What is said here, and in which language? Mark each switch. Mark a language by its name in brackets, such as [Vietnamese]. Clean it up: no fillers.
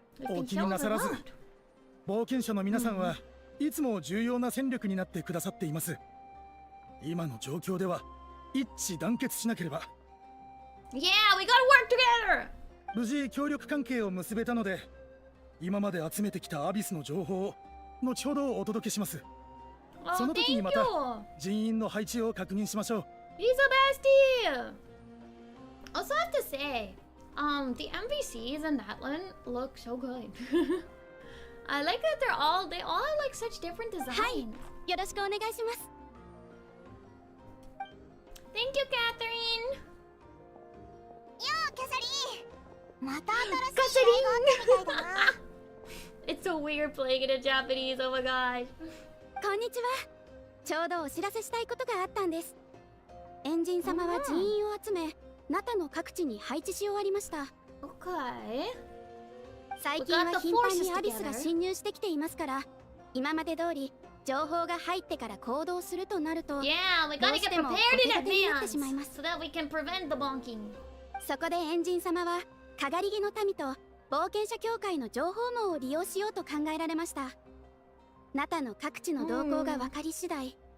[Japanese] お気になさらず、冒険者の皆さんはいつも重要な戦力になってくださっています。今の状況では一致団結しなければ。 [English] Yeah, we gotta work together. [Japanese] 無事協力関係を結べたので、今まで集めてきたアビスの情報を後ほどお届けします。その時にまた人員の配置を確認しましょう。 [English] He's a bestie. Also, I have to say, the NPCs in that one look so good. I like that they all have like such different designs. [Japanese] はい、よろしくお願いします。 [English] Thank you, Catherine. [Japanese] よう、キャサリン。また新しい依頼があったみたいだな。 [English] It's so weird playing it in Japanese. Oh my gosh. [Japanese] こんにちは。ちょうどお知らせしたいことがあったんです。エンジン様は人員を集め、ナタの各地に配置し終わりました。 [English] Okay. [Japanese] 最近は頻繁にアビスが侵入してきていますから、今まで通り情報が入ってから行動するとなると、 [English] Yeah, we gotta get prepared in advance so that we can prevent the bonking. [Japanese] そこでエンジン様は、かがり木の民と冒険者協会の情報網を利用しようと考えられました。ナタの各地の動向が分かり次第。